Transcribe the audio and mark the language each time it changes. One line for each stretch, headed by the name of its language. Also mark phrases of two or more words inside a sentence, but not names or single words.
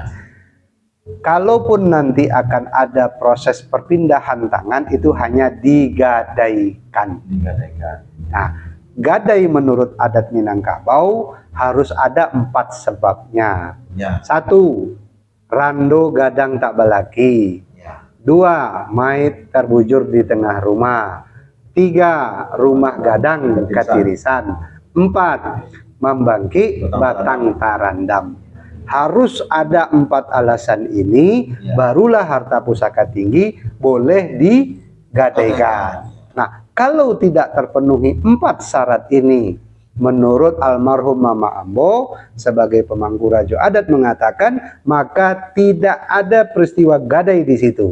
Indonesian: Kalaupun nanti akan ada proses perpindahan tangan, itu hanya digadaikan. Digadaikan. Nah, gadai menurut adat Minangkabau harus ada 4 sebabnya. Ya. 1,
Minangkabau: rando gadang tak balaki. Ya.
Indonesian: 2, mait terbujur di tengah rumah. 3, rumah gadang ketirisan.
Minangkabau: 4, membangki batang tarandam.
Indonesian: Harus ada 4 alasan ini, Ya. barulah harta pusaka tinggi boleh digadaikan. Nah, kalau tidak terpenuhi 4 syarat ini, menurut almarhum Mama Ambo sebagai pemangku rajo adat mengatakan, maka tidak ada peristiwa gadai di situ.